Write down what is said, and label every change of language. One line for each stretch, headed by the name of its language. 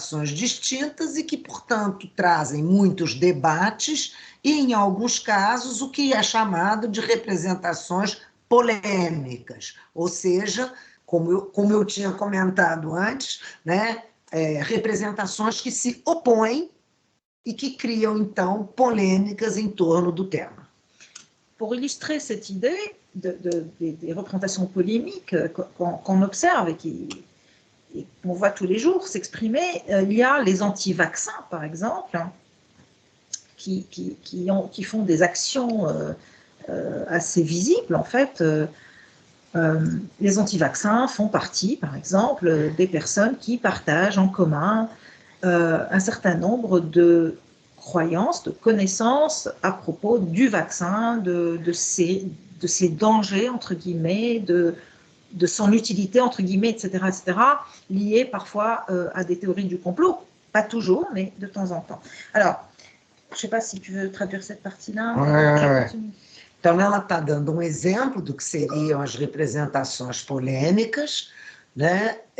Portuguese: distintas e que, portanto, trazem muitos debates e, em alguns casos, o que é chamado de representações polêmicas, ou seja, como eu tinha comentado antes, né, representações que se opõem e que criam, então, polêmicas em torno do tema.
French: Pour illustrer cette idée des représentations polémiques qu'on observe et qu'on voit tous les jours s'exprimer, il y a les anti-vaccins, par exemple, qui font des actions assez visibles, en fait, Les anti-vaccins font partie, par exemple, des personnes qui partagent en commun un certain nombre de croyances, de connaissances à propos du vaccin, de ses dangers, entre guillemets, de son utilité, entre guillemets, etc., liées parfois à des théories du complot. Pas toujours, mais de temps en temps. Alors, je ne sais pas si tu veux traduire cette partie-là.
Portuguese: Então, ela está dando um exemplo do que seriam as representações polêmicas, né?